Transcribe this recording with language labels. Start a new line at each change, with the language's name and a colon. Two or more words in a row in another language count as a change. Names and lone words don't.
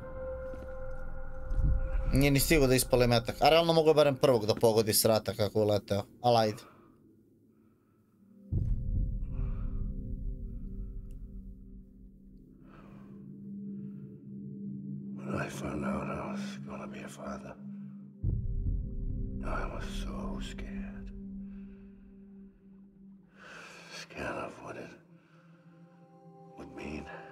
Serbian: Nije ni stigao da ispali metak. A realno mogu barem prvog da pogodi s rata kako je leteo. Ali ajde.
English: When I found out I was gonna be a father, I was so scared. Scared of what it would mean.